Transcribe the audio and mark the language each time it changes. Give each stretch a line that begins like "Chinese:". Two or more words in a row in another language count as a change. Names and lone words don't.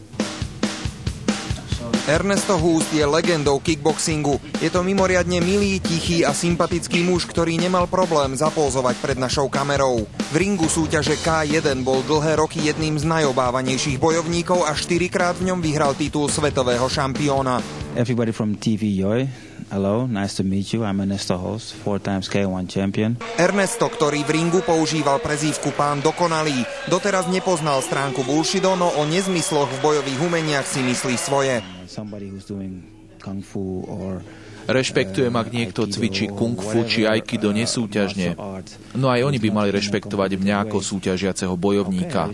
Slovak: Ernesto Hust je legendou kickboxingu. Je to mimoriadne milý, tichý a sympatický muž, ktorý nemal problém zapózovať pred našou kamerou. V ringu súťaže K1 bol dlhé roky jedným z najobávanejších bojovníkov a 4-krát v ňom vyhral titul svetového šampióna.
English: Everybody from TV Joy. Hello, nice to meet you. I'm Ernesto Hust, 4 times K1 champion.
Slovak: Ernesto, ktorý v ringu používal prezývku Pán dokonalý, doteraz nepoznal stránku Bullshido, no o nezmysloch v bojových umeniach si myslí svoje. Rešpektujem, ak niekto cvičí kung fu či aikido nesúťažne. No aj oni by mali rešpektovať mňa ako súťažiaceho bojovníka.